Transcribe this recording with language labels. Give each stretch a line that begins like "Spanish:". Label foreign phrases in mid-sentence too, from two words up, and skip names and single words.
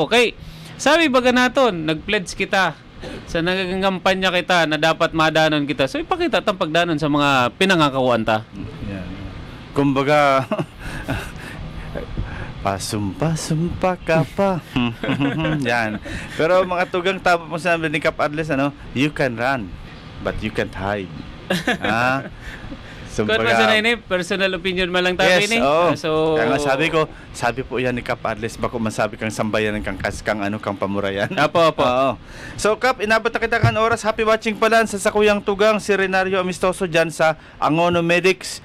Bikol: Kay sabi baga naton nag-pledge kita sa nagagangampanya kita na dapat madanon kita. So ipakita tang pagdanon sa mga pinangakawan ta. Kumbaga pasumpa ka pa. Yan. Pero mga tugang tama mo sabi ni Kap Adles,
English: you can run but you can't hide.
Bikol: Kung sa ini,
English: personal opinion
Bikol: man lang tayo ini. So, kaya nga sabi po yan ni Kap Adles, bako masabi kang sambayan kang kang pamurayan. Apo. So Kap, inabot na kita kan oras.
English: Happy watching
Bikol: pala sa Sakuyang Tugang, si Renario Amistoso dyan sa Angono Medics.